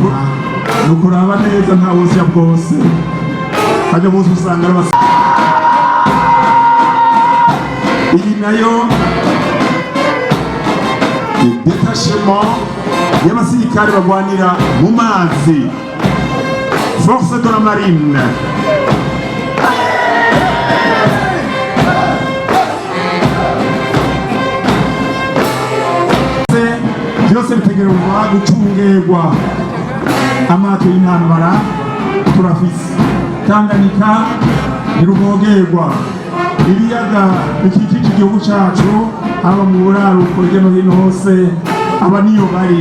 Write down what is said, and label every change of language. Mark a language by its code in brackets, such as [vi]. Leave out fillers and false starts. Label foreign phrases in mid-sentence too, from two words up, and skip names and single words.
[rn] nukuraba neza nta bose bwose hajya bose usanga ari iyi nayo detachement y'abasirikare bagwanira mu mazi, [fr] force de la marine. [rn] Byose bitegerezwa gucungerwa. Amato y'intambara turafise, Tanganyika ntiruvogerwa, ibiyaga bikikije igihugu cacu haba mu buraruko hirya no hino hose aba niyo bari.